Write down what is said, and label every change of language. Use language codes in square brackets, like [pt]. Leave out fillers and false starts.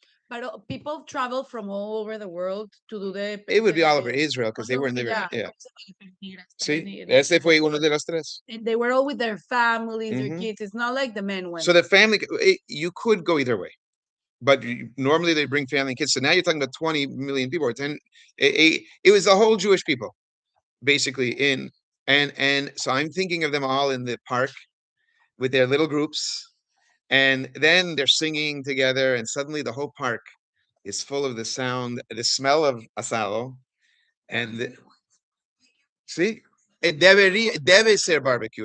[en] But people travel from all over the world to do the. It would be all over Israel because they were in the yeah. [es] See, ese fue uno de los tres. [en] And they were all with their families, their Mhm. kids. It's not like the men went. So the family, you could go either way, but normally they bring family and kids. So now you're talking about 20 million people or 10. It was the whole Jewish people, basically in, and so I'm thinking of them all in the park with their little groups, and then they're singing together, and suddenly the whole park is full of the sound, the smell of asado, and see, [es] debe ser [en] barbecue.